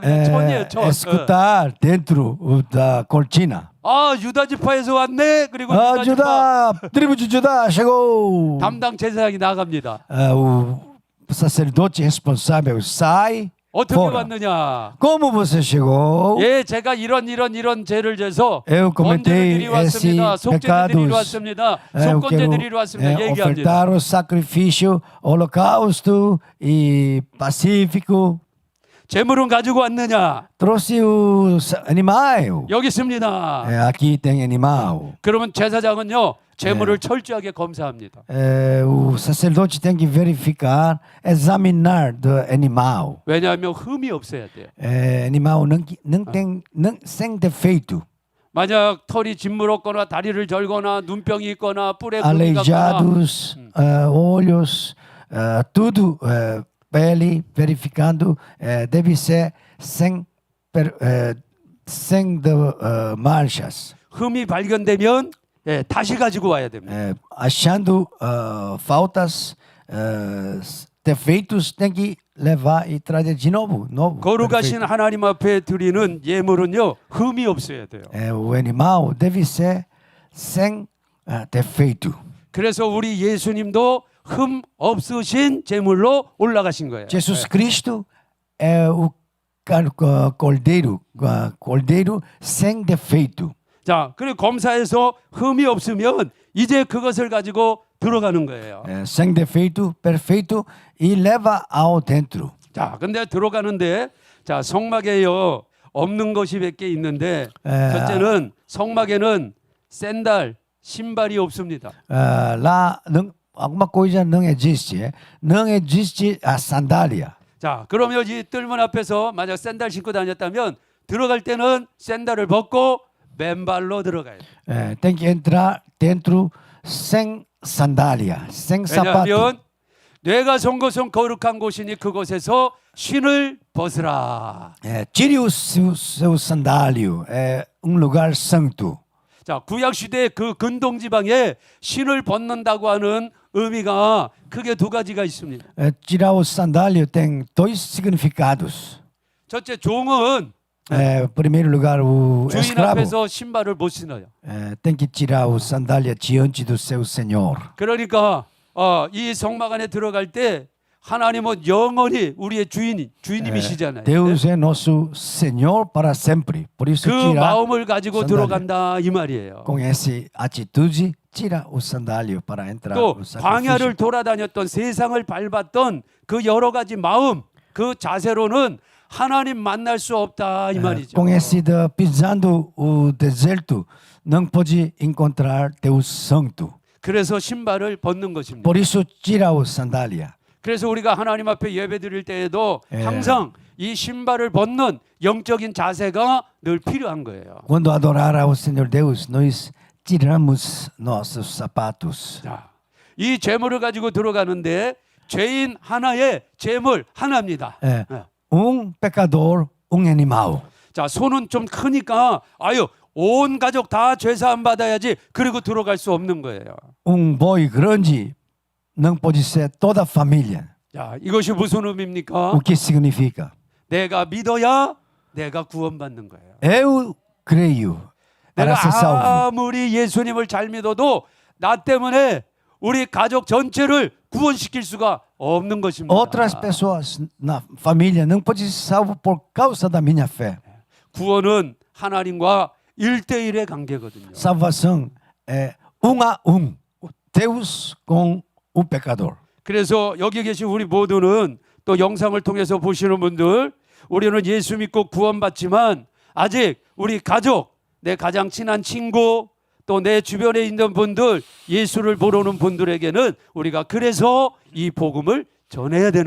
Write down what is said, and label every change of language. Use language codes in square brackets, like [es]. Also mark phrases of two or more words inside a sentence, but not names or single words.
[ko] 그냥 천이에요, 천. [pt] Escutar dentro da cortina. [ko] 아, 유다 지파에서 왔네. 그리고 유다 지파 [pt] Judá, tribo de Judá chegou. [ko] 담당 제사장이 나갑니다. [pt] O sacerdote responsável sai. [ko] 어떻게 [pt] fora. [ko] 왔느냐? [pt] Como você chegou? [ko] 예, 제가 이런 죄를 져서 [pt] Eu [ko] 번제를 [pt] cometei [ko] 드리러 왔습니다. [pt] esse [ko] 속죄를 드리러 [pt] pecados. [ko] 왔습니다. [pt] Eu [ko] 속건제 [pt] quero [ko] 드리러 왔습니다. 얘기합니다. [pt] ofertar o sacrifício, holocausto e pacífico. [ko] 재물은 가지고 왔느냐? [pt] Trouxe o animal. [ko] 여기 있습니다. [pt] Aqui tem animal. [ko] 그러면 제사장은요, 재물을 철저하게 검사합니다. [pt] O sacerdote tem que verificar, examinar do animal. [ko] 왜냐하면 흠이 없어야 돼요. [pt] Animal sem defeito. [ko] 만약 털이 짓물었거나 다리를 절거나 눈병이 있거나 뿔에 금이 갔거나 [pt] Aleijados, olhos, tudo, pele, verificando, deve ser sem manchas. [ko] 흠이 발견되면 예, 다시 가지고 와야 됩니다. [pt] Achando faltas, defeitos, tem que levar e trazer de novo. [ko] 거룩하신 하나님 앞에 드리는 예물은요, 흠이 없어야 돼요. [pt] O animal deve ser sem defeito. [ko] 그래서 우리 예수님도 흠 없으신 제물로 올라가신 거예요. [pt] Jesus Cristo é o cordeiro sem defeito. [ko] 자, 그리고 검사에서 흠이 없으면 이제 그것을 가지고 들어가는 거예요. [pt] Sem defeito, perfeito e leva ao dentro. [ko] 자, 근데 들어가는데 자, 성막에요 없는 것이 몇 개 있는데 첫째는 성막에는 샌들, 신발이 없습니다. [pt] Lá alguma coisa não existe. Não existe a sandália. [ko] 자, 그러면 이 뜰문 앞에서 만약 샌들 신고 다녔다면 들어갈 때는 샌들을 벗고 맨발로 들어가야 돼. [pt] tem que entrar dentro sem sandália, sem sapato. [ko] 왜냐하면 뇌가 선 곳은 거룩한 곳이니 그곳에서 신을 벗으라. [pt] Tire o seu sandália, é lugar santo. [ko] 자, 구약 시대의 그 근동 지방에 신을 벗는다고 하는 의미가 크게 두 가지가 있습니다. [pt] Tirar o sandália tem dois significados. [ko] 첫째, 종은 [pt] Primeiro lugar, o [ko] 주인 [pt] escravo [ko] 앞에서 신발을 못 신어요. [pt] tem que tirar o sandália diante do seu senhor. [ko] 그러니까 이 성막 안에 들어갈 때 하나님은 영원히 우리의 주인님이시잖아요. [pt] Deus é nosso Senhor para sempre. Por isso [ko] 그 [pt] tira [ko] 마음을 가지고 [pt] sandália. [ko] 들어간다 이 말이에요. [pt] Com essa atitude, tira o sandália para entrar [ko] 또 [pt] no sacrifício. [ko] 광야를 돌아다녔던 세상을 밟았던 그 여러 가지 마음, 그 자세로는 하나님 만날 수 없다 이 말이죠. [pt] Com esse pisando o deserto, não pode encontrar Deus Santo. [ko] 그래서 신발을 벗는 것입니다. [pt] Por isso tira o sandália. [ko] 그래서 우리가 하나님 앞에 예배 드릴 때에도 항상 이 신발을 벗는 영적인 자세가 늘 필요한 거예요. [pt] Quando adorar ao Senhor Deus, nós tiramos nossos sapatos. [ko] 자, 이 재물을 가지고 들어가는데 죄인 하나의 재물 하나입니다. [pt] Pecador, animal. [ko] 자, 손은 좀 크니까 온 가족 다 죄사함 받아야지 그리고 들어갈 수 없는 거예요. [pt] Boi grande não pode ser toda a família. [ko] 자, 이것이 무슨 의미입니까? [pt] O que significa? [ko] 내가 믿어야 내가 구원받는 거예요. [pt] Eu creio para ser salvo. [ko] 내가 아무리 예수님을 잘 믿어도 나 때문에 우리 가족 전체를 구원시킬 수가 없는 것입니다. [pt] Outras pessoas na família não podem ser salvo por causa da minha fé. [ko] 구원은 하나님과 1대1의 관계거든요. [pt] Salvação é a Deus com o pecador. [ko] 그래서 여기 계신 우리 모두는 또 영상을 통해서 보시는 분들 우리는 예수 믿고 구원받지만 아직 우리 가족, 내 가장 친한 친구 또 내 주변에 있는 분들 예수를 모르는 분들에게는 우리가 그래서 이 복음을 전해야 되는